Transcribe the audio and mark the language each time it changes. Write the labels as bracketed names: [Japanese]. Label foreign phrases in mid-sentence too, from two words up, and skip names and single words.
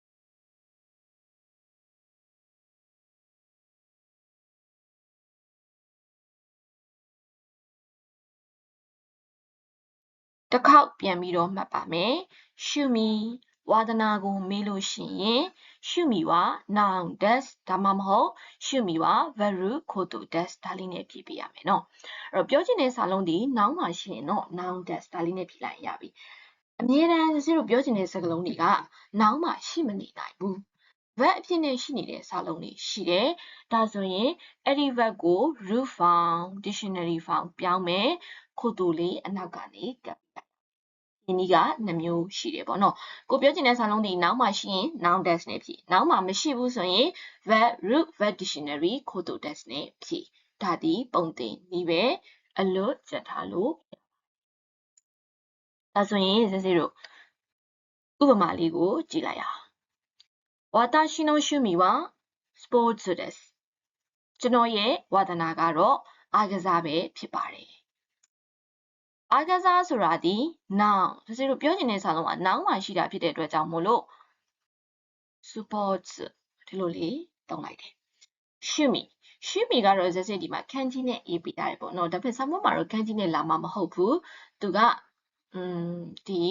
[Burmese] တစ်ခေါက်ပြန်ပြီးတော့မှတ်ပါမယ် [Japanese] 趣味は [Burmese] သနာကိုမေးလို့ရှိရင် [Japanese] 趣味は [Burmese] noun das ဒါမှမဟုတ်ရှုမီဝါ verb ခိုတူ das ဒါလေးနဲ့ဖြည့်ပေးရမယ်နော် အဲ့တော့ပြောချင်တဲ့စာလုံးဒီ noun မှာရှိရင်တော့ noun das ဒါလေးနဲ့ဖြည့်လိုက်ရပြီအမြဲတမ်းစစ်တို့ပြောချင်တဲ့စကားလုံးတွေက noun မှာ ရှိမနေနိုင်ဘူး verb အဖြစ်နဲ့ရှိနေတဲ့စာလုံးတွေရှိတယ်ဒါဆိုရင်အဲ့ဒီ verb ကို [English] root form dictionary form [Burmese] ပြောင်းမယ်ခိုတူလေးအနောက်ကနေကပ်ဒီနည်းက2မျိုးရှိတယ်ပေါ့နော်ကိုပြောချင်တဲ့စာလုံးဒီနောက်မှရှိရင် noun das နဲ့ဖြည့်နောက်မှမရှိဘူးဆိုရင် [English] verb root verb dictionary [Burmese] ခိုတူ das နဲ့ဖြည့်ဒါဒီပုံသင်နည်းပဲအလွတ်ကြက်ထားလို့ ဒါဆိုရင်စစ်စစ်တို့ဥပမာလေးကိုကြည့်လိုက်အောင် [Japanese] 私の趣味はスポーツです [Burmese] ကျွန်တော်ရဲ့ဝါသနာကတော့အားကစားပဲဖြစ်ပါတယ်အားကစားဆိုတာဒီ noun ဒါဆိုလို့ပြောချင်တဲ့စာလုံးက noun မှာရှိတာဖြစ်တဲ့အတွက်ကြောင့်မို့လို့ sports ဒီလိုလေးသုံးလိုက်တယ်ရှုမီကတော့ဇက်စစ်ဒီမှာခန်းကြီးနဲ့ရေးပေးထားတယ်ပေါ့နော်ဒါပေမဲ့စာမွတ်မှာတော့ခန်းကြီးနဲ့လာမှာမဟုတ်ဘူးသူကဒီ